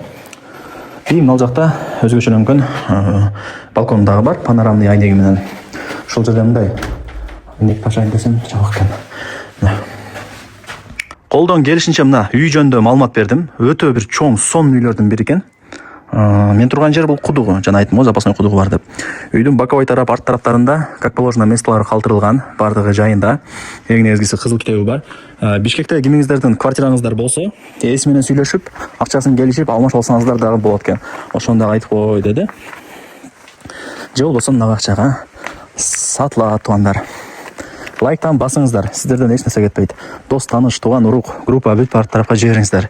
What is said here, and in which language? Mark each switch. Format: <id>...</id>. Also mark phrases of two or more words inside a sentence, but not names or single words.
<ky>И мына жакта өзгөчөлөнгөн балкон дагы бар, панорамный айнеги менен. Ошол жерде мындай айнек ташайын десем жабык экен. Колдон келишинче мына үй жөнүндө маалымат бердим. Өтө бир чоң сонун үйлөрдүн бири экен.</ky> <kk>Мен тұрған жер бұл құдығы, жаңа айттым ғой, запасной құдығы бар деп. Үйдің боковой тарап, арт тараптарында,</kk> <ru>как положено,</ru> <kk>местолары қалтырылған, бардығы жайында. Ең негізгісі қызыл кітабы бар.</kk> <ky>Бишкекте кимиңиздердин квартираңыздар болсо, ээси менен сүйлөшүп, акчасын келишип алмашып алсаңыздар дагы болот экен. Ошондо айтып кой деди. Же болбосо мына акчага сатылат туугандар. Лайктан басыңыздар, сиздерден эч нерсе кетпейт. Дос, тааныш, тууган, урук, группа бүт бар тарапка жибериңиздер.</ky>